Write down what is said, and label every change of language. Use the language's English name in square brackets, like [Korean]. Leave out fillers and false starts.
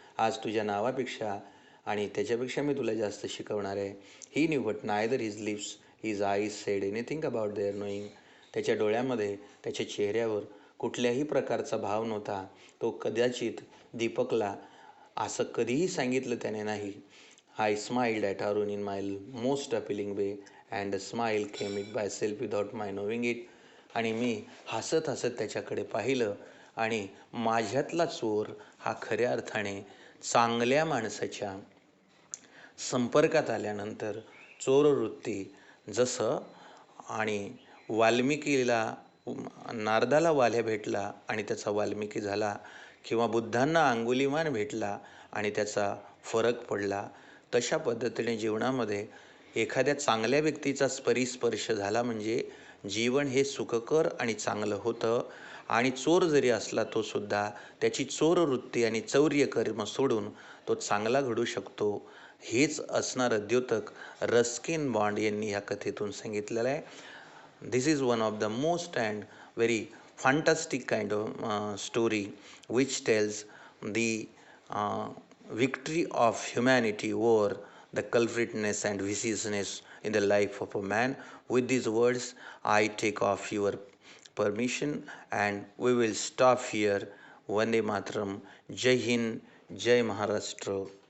[Marathi] आज तुझ्या नावापेक्षा आणि त्याच्यापेक्षा मी तुला जास्त शिकवणार आहे. [English] He knew but neither his lips his eyes said anything about their knowing. [Marathi] त्याच्या डोळ्यामध्ये, त्याच्या चेहऱ्यावर कुठल्याही प्रकारचा भाव नव्हता. तो कदाचित दीपकला असं कधीही सांगितलं त्याने नाही. [English] I smiled at Arun in my most appealing way and the smile came it by self without my knowing it. [Marathi] आणि मी हसत हसत त्याच्याकडे पाहिलं आणि माझ्यातला चोर हा खऱ्या अर्थाने चांगल्या माणसाच्या संपर्कात आल्यानंतर चोरवृत्ती, जसं आणि वाल्मिकीला नारदाला वाल्या भेटला आणि त्याचा वाल्मिकी झाला, किंवा बुद्धांना अंगुलीमान भेटला आणि त्याचा फरक पडला, तशा पद्धतीने जीवनामध्ये एखाद्या चांगल्या व्यक्तीचा परिस्पर्श झाला म्हणजे जीवन हे सुखकर आणि चांगलं होतं. आणि चोर जरी असला तो सुद्धा त्याची चोरवृत्ती आणि चौर्य कर्म सोडून तो चांगला घडू शकतो. हेच असणारं द्योतक रस्किन बॉन्ड यांनी ह्या कथेतून सांगितलेलं आहे. [English] This is one of the most and very fantastic kind of story which tells the uh, victory of humanity over the culpritness and viciousness in the life of a man. With these words, I take off your permission and we will stop here. Vande Mataram. Jai Hind, Jai Maharashtra.